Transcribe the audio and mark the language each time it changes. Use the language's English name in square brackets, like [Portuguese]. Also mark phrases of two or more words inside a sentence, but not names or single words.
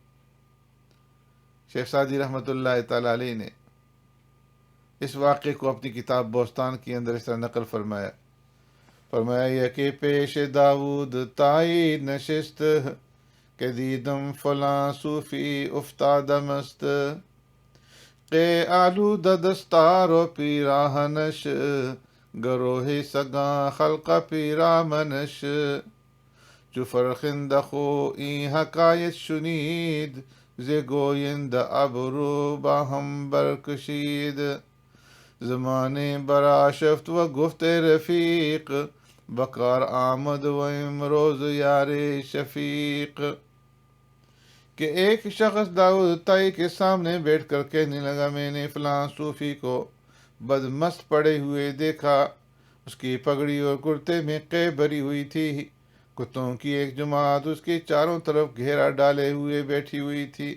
[Urdu] شیخ سعدی [Arabic] رحمۃ اللہ تعالی علیہ [Urdu] نے اس واقعے کو اپنی کتاب بوستان کے اندر اس طرح نقل فرمایا، فرمایا کہ [Persian] پیش داود طائی نشست، [Urdu] کہ [Persian] دیدم فلاں صوفی افتاد مست، کہ آلود دستار و پیراہنش، گروہ سگاں خلق پیرامنش، چو فرخندخو این حکایت شنید، ز گویند ابرو باہم برکشید، زمانے برآشفت و گفت رفیق، بکار آمد و امروز یار شفیق۔ [Urdu] کہ ایک شخص داؤد طائی کے سامنے بیٹھ کر کہنے لگا، میں نے فلاں صوفی کو بدمست پڑے ہوئے دیکھا، اس کی پگڑی اور کرتے میں قے بھری ہوئی تھی، کتوں کی ایک جماعت اس کے چاروں طرف گھیرا ڈالے ہوئے بیٹھی ہوئی تھی۔